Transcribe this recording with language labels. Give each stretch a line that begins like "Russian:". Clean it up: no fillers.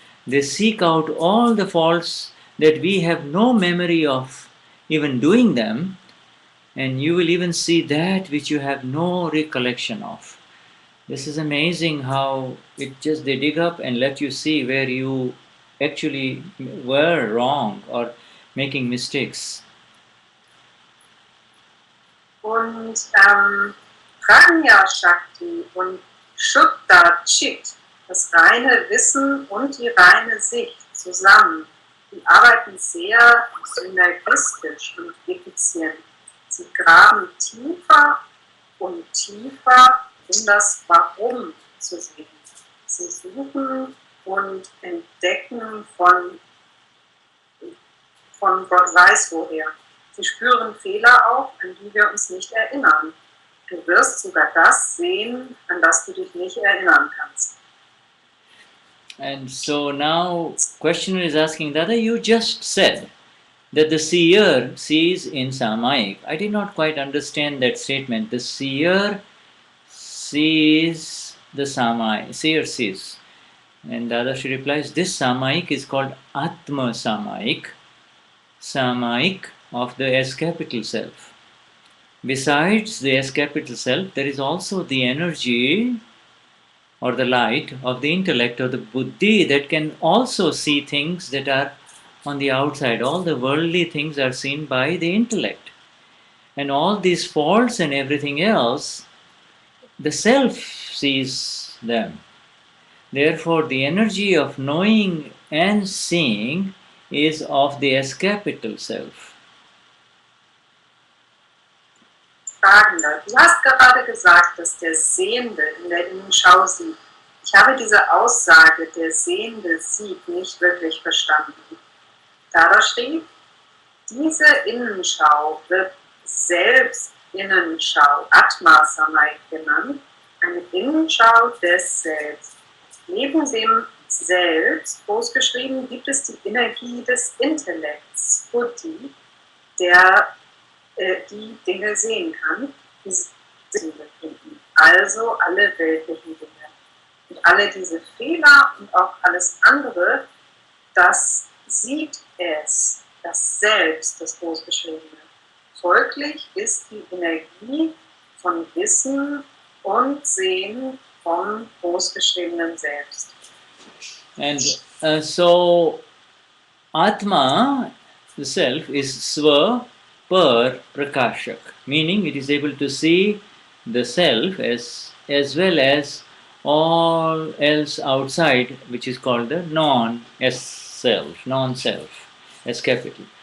English: They seek out all the faults that we have no memory of even doing them, and you will even see that which you have no recollection of. This is amazing how it just they dig up and let you see where you actually were wrong or making mistakes.
German: Und Prajna Shakti und Shuddha Chit, das reine Wissen und die reine Sicht zusammen, die arbeiten sehr synergistisch und effizient. Sie graben tiefer und tiefer, um das Warum zu sehen. Sie suchen und entdecken von Gott weiß woher. Sie spüren Fehler auf, an die wir uns nicht erinnern. Du wirst sogar das sehen, an das du dich nicht erinnern kannst.
English: And so now, questioner is asking, Dada, you just said that the seer sees in Samayik. I did not quite understand that statement. The seer sees the Samayik. Seer sees. And Dadashri replies, this Samayik is called Atma Samayik, Samayik of the S capital self. Besides the S capital self, there is also the energy or the light of the intellect or the buddhi that can also see things that are on the outside. All the worldly things are seen by the intellect. And all these faults and everything else, the self sees them. Therefore, the energy of knowing and seeing is of the S capital self.
German: Fragender, du hast gerade gesagt, dass der Sehende in der Innenschau sieht. Ich habe diese Aussage, der Sehende sieht, nicht wirklich verstanden. Da steht, diese Innenschau wird selbst Innenschau, Atma Samayik genannt, eine Innenschau des Selbst. Neben dem Selbst, großgeschrieben, gibt es die Energie des Intellekts, Buddhi, der die Dinge sehen kann, die Sinn befinden. Also alle weltlichen Dinge. Und alle diese Fehler und auch alles andere, das sieht es, das Selbst, das Großgeschriebene. Folglich ist die Energie von Wissen und Sehen vom großgeschriebenen Selbst.
English: And so, Atma, the self, is Swa Per Prakashak, meaning it is able to see the self as well as all else outside, which is called the non-self, as capital.